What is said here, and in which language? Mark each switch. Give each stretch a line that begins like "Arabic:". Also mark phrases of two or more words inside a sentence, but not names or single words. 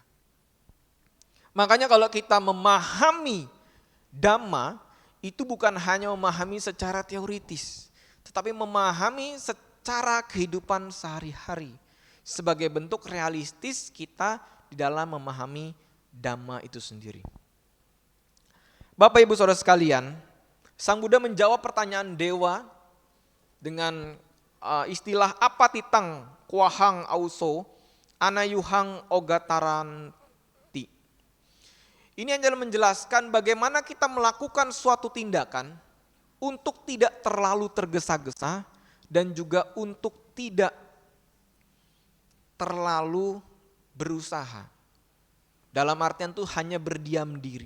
Indonesian: Makanya kalau kita memahami Dhamma, itu bukan hanya memahami secara teoritis, tetapi memahami secara kehidupan sehari-hari sebagai bentuk realistis kita di dalam memahami Dhamma itu sendiri. Bapak Ibu Saudara sekalian, Sang Buddha menjawab pertanyaan dewa dengan istilah
Pali: apa titang kuahang auso anayuhang ogataranti.
Indonesian: Ini adalah menjelaskan bagaimana kita melakukan suatu tindakan untuk tidak terlalu tergesa-gesa dan juga untuk tidak terlalu berusaha. Dalam artian itu hanya berdiam diri.